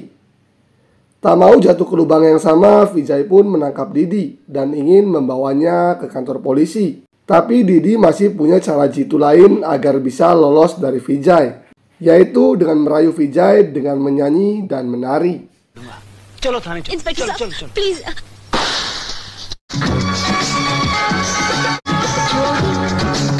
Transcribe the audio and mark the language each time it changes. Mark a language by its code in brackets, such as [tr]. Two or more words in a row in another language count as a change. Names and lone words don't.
[id] Tak mau jatuh ke lubang yang sama, Vijay pun menangkap Didi dan ingin membawanya ke kantor polisi. Tapi Didi masih punya cara jitu lain agar bisa lolos dari Vijay, yaitu dengan merayu Vijay dengan menyanyi dan menari. [hi] चलो थाने चलो। इंस्पेक्टर चलो साहब, चलो चलो। प्लीज